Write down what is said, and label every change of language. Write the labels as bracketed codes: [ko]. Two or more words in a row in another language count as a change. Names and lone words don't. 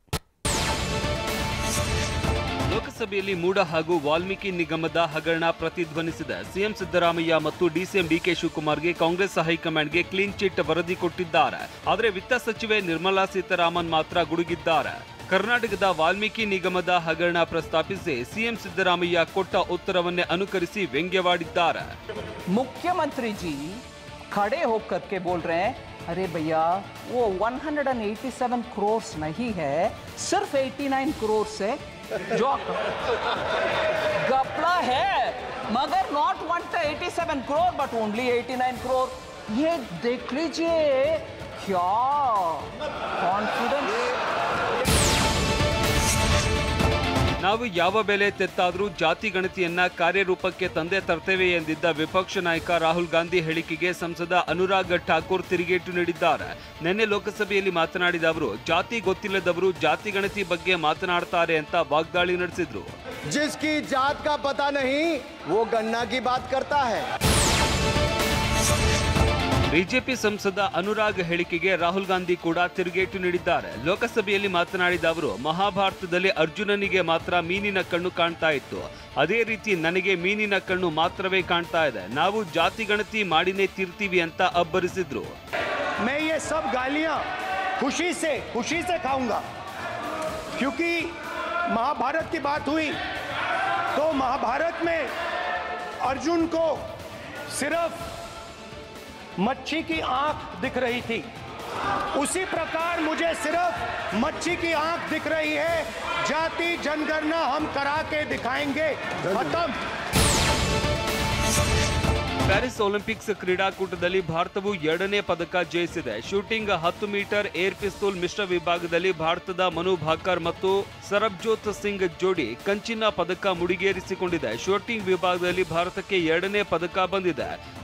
[kn] ಲೋಕಸಭೆಯಲ್ಲಿ ಮೂಡಾ ಹಾಗೂ ವಾಲ್ಮೀಕಿ ನಿಗಮದ ಹಗರಣ ಪ್ರತಿಧ್ವನಿಸಿದ ಸಿಎಂ ಸಿದ್ದರಾಮಯ್ಯ ಮತ್ತು ಡಿಸಿಎಂ ಡಿಕೆ ಶಿವಕುಮಾರ್ಗೆ ಕಾಂಗ್ರೆಸ್ ಹೈಕಮಾಂಡ್ಗೆ [en] clean chit [kn] ವರದಿ ಕೊಟ್ಟಿದ್ದಾರೆ. ಆದರೆ ವಿತ್ತ ಸಚಿವೆ ನಿರ್ಮಲಾ ಸೀತಾರಾಮನ್ ಮಾತ್ರ ಗುಡುಗಿದ್ದಾರೆ. ಕರ್ನಾಟಕದ ವಾಲ್ಮೀಕಿ ನಿಗಮದ ಹಗರಣ ಪ್ರಸ್ತಾಪಿಸಿ ಸಿಎಂ ಸಿದ್ದರಾಮಯ್ಯ ಕೊಟ್ಟ ಉತ್ತರವನ್ನೇ ಅನುಕರಿಸಿ ವ್ಯಂಗ್ಯವಾಡಿದ್ದಾರೆ. [hi] मुख्यमंत्री जी खड़े होकर के बोल रहे हैं, अरे भैया वो 187 करोड़ नहीं है, सिर्फ 89 करोड़ से जो गपला है, मगर नॉट 187 करोड़ [en] but only [hi] 89 करोड़. ये देख लीजिए क्या कॉन्फिडेंस. [kn] ನಾವು ಯಾವ ಬೆಲೆ ತೆತ್ತಾದರೂ ಜಾತಿ ಗಣತಿಯನ್ನ ಕಾರ್ಯರೂಪಕ್ಕೆ ತಂದೆ ತರ್ತೇವೆ ಎಂದಿದ್ದ ವಿಪಕ್ಷ ನಾಯಕ ರಾಹುಲ್ ಗಾಂಧಿ ಹೇಳಿಕೆಗೆ ಸಂಸದ ಅನುರಾಗ್ ಠಾಕೂರ್ ತಿರುಗೇಟು ನೀಡಿದ್ದಾರೆ. ನಿನ್ನೆ ಲೋಕಸಭೆಯಲ್ಲಿ ಮಾತನಾಡಿದ ಅವರು ಜಾತಿ ಗೊತ್ತಿಲ್ಲದವರು ಜಾತಿ ಗಣತಿ ಬಗ್ಗೆ ಮಾತನಾಡ್ತಾರೆ ಅಂತ ವಾಗ್ದಾಳಿ ನಡೆಸಿದ್ರು. [hi] जिसकी जात का पता नहीं वो गन्ना की बात करता है. [kn] ಬಿಜೆಪಿ ಸಂಸದ ಅನುರಾಗ್ ಹೇಳಿಕೆಗೆ ರಾಹುಲ್ ಗಾಂಧಿ ಕೂಡ ತಿರುಗೇಟು ನೀಡಿದ್ದಾರೆ. ಲೋಕಸಭೆಯಲ್ಲಿ ಮಾತನಾಡಿದ ಅವರು ಮಹಾಭಾರತದಲ್ಲಿ ಅರ್ಜುನನಿಗೆ ಮಾತ್ರ ಮೀನಿನ ಕಣ್ಣು ಕಾಣ್ತಾ ಇತ್ತು, ಅದೇ ರೀತಿ ನನಗೆ ಮೀನಿನ ಕಣ್ಣು ಮಾತ್ರವೇ ಕಾಣ್ತಾ ಇದೆ, ನಾವು ಜಾತಿ ಗಣತಿ ಮಾಡಿನೇ ತೀರ್ತೀವಿ ಅಂತ ಅಬ್ಬರಿಸಿದ್ರು. [hi] मैं ये सब गालियां खुशी से खाऊंगा, क्योंकि महाभारत की बात हुई तो महाभारत में अर्जुन को सिर्फ मच्छी की आंख दिख रही थी, उसी प्रकार मुझे सिर्फ मच्छी की आंख दिख रही है. जाति जनगणना हम करा के दिखाएंगे. खत्म. [kn] ಪ್ಯಾರಿಸ್ ಒಲಿಂಪಿಕ್ಸ್ ಕ್ರೀಡಾಕೂಟದಲ್ಲಿ ಭಾರತವು 2ನೇ ಪದಕ ಜಯಿಸಿದೆ. ಶೂಟಿಂಗ್ 10 [en] meter air pistol [kn] ಮಿಶ್ರ ವಿಭಾಗದಲ್ಲಿ ಭಾರತದ ಮನು ಭಾಕರ್ ಮತ್ತು ಸರ್ಬಜೋತ್ ಸಿಂಗ್ ಜೋಡಿ ಕಂಚಿನ ಪದಕ ಮುಡಿಗೇರಿಸಿಕೊಂಡಿದೆ. ಶೂಟಿಂಗ್ ವಿಭಾಗದಲ್ಲಿ ಭಾರತಕ್ಕೆ 2ನೇ ಪದಕ ಬಂದಿದೆ.